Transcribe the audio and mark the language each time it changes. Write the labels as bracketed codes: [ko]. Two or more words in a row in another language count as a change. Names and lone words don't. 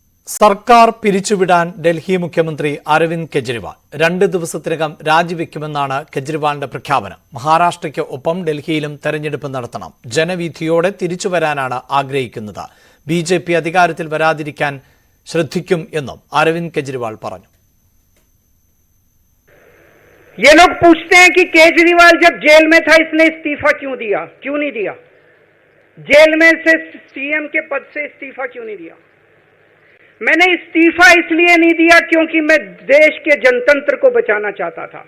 [ml] സർക്കാർ പിരിച്ചുവിടാൻ ഡൽഹി മുഖ്യമന്ത്രി അരവിന്ദ് കെജ്രിവാൾ 2 ദിവസത്തിനകം രാജിവെക്കുമെന്നാണ് കെജ്രിവാളിന്റെ പ്രഖ്യാപനം. മഹാരാഷ്ട്രയ്ക്ക് ഒപ്പം ഡൽഹിയിലും തെരഞ്ഞെടുപ്പ് നടത്തണം. ജനവിധിയോടെ തിരിച്ചുവരാനാണ് ആഗ്രഹിക്കുന്നത്. ബിജെപി അധികാരത്തിൽ വരാതിരിക്കാൻ ശ്രദ്ധിക്കും എന്നും അരവിന്ദ് കെജ്രിവാൾ പറഞ്ഞു. [hi] ये लोग पूछते हैं कि केजरीवाल जब जेल में था इसने इस्तीफा क्यों नहीं दिया? जेल में से सीएम के पद से इस्तीफा क्यों नहीं दिया? मैंने इस्तीफा इसलिए नहीं दिया क्योंकि मैं देश के जनतंत्र को बचाना चाहता था।